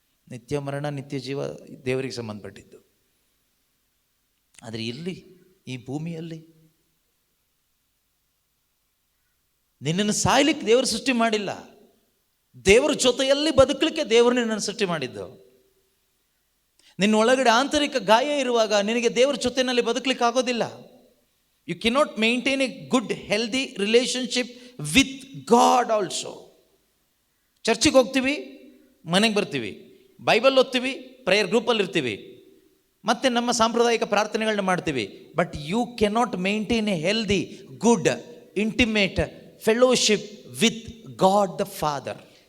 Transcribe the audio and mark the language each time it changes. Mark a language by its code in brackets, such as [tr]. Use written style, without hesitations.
[kn] ನಿತ್ಯ ಮರಣ, ನಿತ್ಯ ಜೀವ ದೇವರಿಗೆ ಸಂಬಂಧಪಟ್ಟಿದ್ದು. ಆದರೆ ಇಲ್ಲಿ ಈ ಭೂಮಿಯಲ್ಲಿ ನಿನ್ನನ್ನು ಸಾಯ್ಲಿಕ್ಕೆ ದೇವರು ಸೃಷ್ಟಿ ಮಾಡಿಲ್ಲ. ದೇವರ ಜೊತೆಯಲ್ಲಿ ಬದುಕಲಿಕ್ಕೆ ದೇವರು ನಿನ್ನನ್ನು ಸೃಷ್ಟಿ ಮಾಡಿದ್ದು. ನಿನ್ನ ಒಳಗಡೆ ಆಂತರಿಕ ಗಾಯ ಇರುವಾಗ ನಿನಗೆ ದೇವರ ಜೊತೆಯಲ್ಲಿ ಬದುಕಲಿಕ್ಕೆ ಆಗೋದಿಲ್ಲ. [en] You cannot maintain a good, healthy relationship with God also. [kn] ಚರ್ಚಿಗೆ ಹೋಗ್ತೀವಿ, ಮನೆಗೆ ಬರ್ತೀವಿ, ಬೈಬಲ್ ಓದ್ತೀವಿ, ಪ್ರೇಯರ್ ಗ್ರೂಪಲ್ಲಿ ಇರ್ತೀವಿ, ಮತ್ತೆ ನಮ್ಮ ಸಾಂಪ್ರದಾಯಿಕ ಪ್ರಾರ್ಥನೆಗಳನ್ನ ಮಾಡ್ತೀವಿ. [en] But you cannot maintain a healthy, good, intimate fellowship with God the Father.